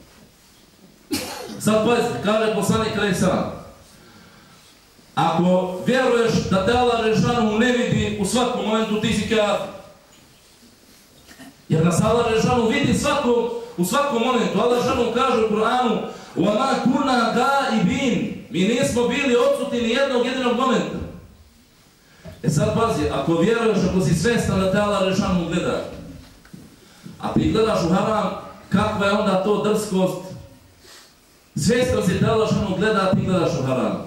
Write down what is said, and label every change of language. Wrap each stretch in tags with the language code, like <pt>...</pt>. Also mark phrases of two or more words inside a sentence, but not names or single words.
<bs>Sad pazite, kaže poslanik</bs> <ar>عليه السلام,</ar> <bs>ako vjeruješ da te Allah dželešanu ne vidi u svakom momentu, ti si kafir. Jer nas Allah dželešanu vidi u svakom momentu. Allah dželešanu kaže u Kur'anu:</bs> <ar>وَمَا كُنَّا غَائِبِينَ.</ar> <bs>Mi nismo bili odsutni ni jednog jedinog momenta. E sad pazi, ako vjeruješ, ako si svjestan da te Allah dželešanu gleda, a ti gledaš u haram, kakva je onda to drskost? Svjestan si te Allah dželešanu gleda, a ti gledaš u haram.</bs>